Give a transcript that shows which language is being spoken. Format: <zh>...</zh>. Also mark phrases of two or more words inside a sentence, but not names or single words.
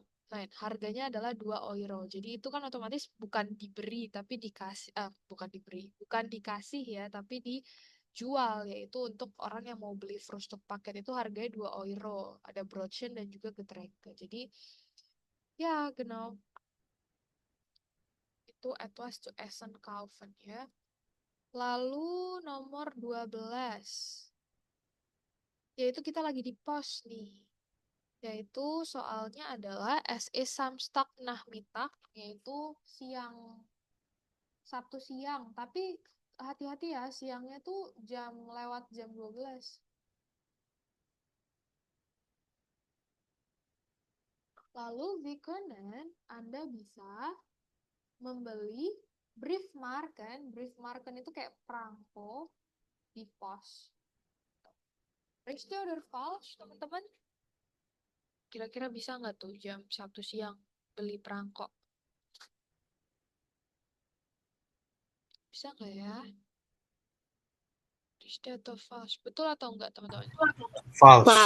<id>Nah, harganya adalah 2 euro. Jadi itu kan otomatis bukan diberi, tapi dikasih, bukan diberi, bukan dikasih ya, tapi dijual, yaitu untuk orang yang mau beli</id> <de>Frühstück paket</de> <id>itu harganya 2 euro. Ada Brötchen dan juga Getränke. Jadi, ya, genau. Itu</id> <de>etwas zu essen kaufen</de> <id>ya. Lalu nomor 12. Yaitu kita lagi di pos nih. Yaitu soalnya adalah</id> <de>es Samstag Nachmittag,</de> <id>yaitu siang, Sabtu siang. Tapi hati-hati ya, siangnya tuh lewat jam 12. Lalu Vikonen, Anda bisa membeli Briefmarken. Briefmarken itu kayak perangko di pos.</id> <de>Richtig oder falsch,</de> <id>teman-teman? Kira-kira bisa nggak tuh jam Sabtu siang beli perangko? Bisa nggak ya? Richtig atau falsch? Betul atau enggak, teman-teman? False.</id>